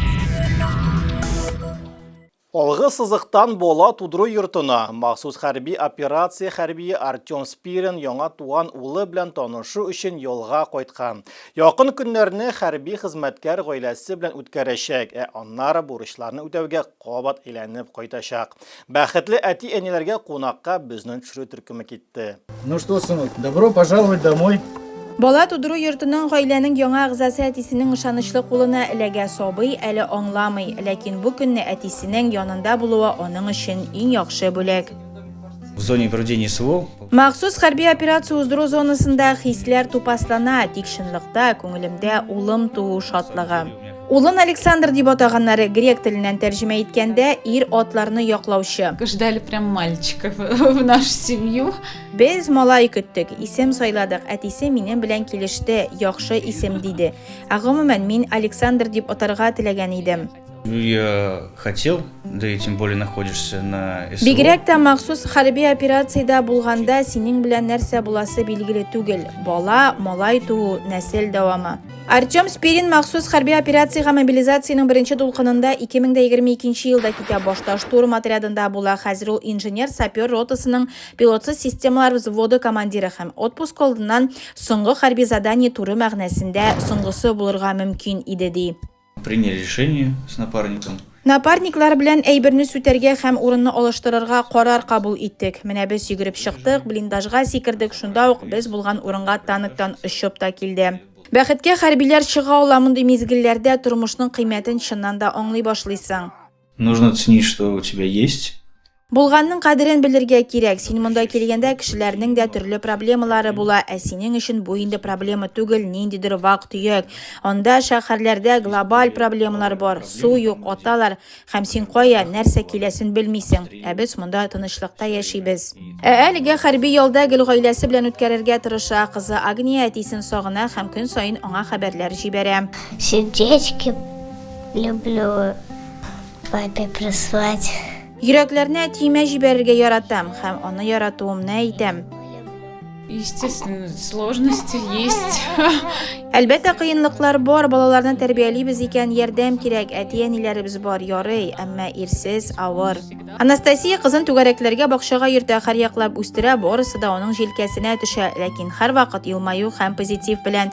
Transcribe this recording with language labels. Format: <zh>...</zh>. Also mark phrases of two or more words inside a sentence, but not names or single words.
<tt>Алгы сызыктан бола тудыру йортына махсус хәрби операция хәрбие Артем Спирин яңа туган улы белән танышу өчен юлга кайткан. Якын көннәрне хәрби хезмәткәр гаиләсе белән үткәрәчәк, аннары бурычларны үтәүгә кабат әйләнеп кайтачак. Бәхетле әти-әниләргә кунакка безнең төшерү төркеме китте.</tt> <ru>Ну что, сынок, добро пожаловать домой.</ru> <tt>Бала тудыру йортының гаиләнең яңа әгъзасы әтисенең ышанычлы кулына эләгә сабый әле аңламый, ләкин бу көнне әтисенең янында булуы аның өчен иң яхшы бүләк.</tt> <ru>В зоне проведения СВО</ru> <tt>Махсус хәрби операция уздыру зонасында хисләр тупаслана, тик чынлыкта күңелемдә улым туу шатлыгы. Улын Александр дип атаганнары грек теленнән тәрҗемә иткәндә ир атларны яклаучы.</tt> <ru>Ждали прям мальчика в нашу семью.</ru> <tt>Без малай көттек, исем сайладык. Әтисе минем белән килеште, яхшы исем диде. Гомумән мин Александр дип атарга теләгән идем.</tt> <ru>Я хотел, да и тем более находишься на СВО.</ru> <tt>Бигрәк тә махсус хәрби операциядә булганда синең белән нәрсә буласы билгеле түгел. Бала, малай туу, нәсел дәвамы. Артем Спирин махсус хәрби операциягә мобилизациянең беренче дулкынында 2022 елда китә. Башта штурм отрядында була. Хәзер ул инженер-сапер ротасының пилотсыз системалар взводы командиры һәм отпуск алдыннан соңгы хәрби задание туры мәгънәсендә соңгысы булырга мөмкин иде ди.</tt> <ru>Приняли решение с напарником.</ru> <tt>Напарниклар белән әйберне сүтәргә һәм урынны алыштырырга карар кабул иттек. Менә без йөгереп чыктык, блиндажга сикердек, шунда ук без булган урынга танктан очып та килде. Бәхеткә хәрбиләр чыга ала мондый мизгелләрдә тормышның кыйммәтен чыннан да аңлый башлыйсың.</tt> <ru>Нужно ценить, что у тебя есть.</ru> <tt>Булганның кадерен белергә кирәк. Син монда килгәндә кешеләрнең дә төрле проблемалары була, ә синең өчен бу инде проблема түгел, ниндидер вак төяк. Анда шәһәрләрдә глобаль проблемалар бар. Су юк, аталар, һәм син кая, нәрсә киләсен белмисең. Ә без монда тынычлыкта яшибез. Әлегә хәрби ялда гел гаиләсе белән үткәрергә тырыша. Кызы Агния әтисен сагына һәм көн саен аңа хәбәрләр җибәрә.</tt> <ru>Сердечки люблю папе прислать.</ru> <tt>Йөрәкләрне тимә җибәрергә яратам һәм аны яратуымны әйтәм.</tt> <ru>Естественно, сложности есть.</ru> <tt>Әлбәттә, кыенлыклар бар, балаларны тәрбиялибез икән, ярдәм кирәк, әти-әниләребез бар, ярый, әмма ирсез, авыр. Анастасия кызын түгәрәкләргә бакчага йөртә, һәр яклап үстерә, барысы да аның җилкәсенә төшә, ләкин һәрвакыт елмаю һәм позитив белән.</tt>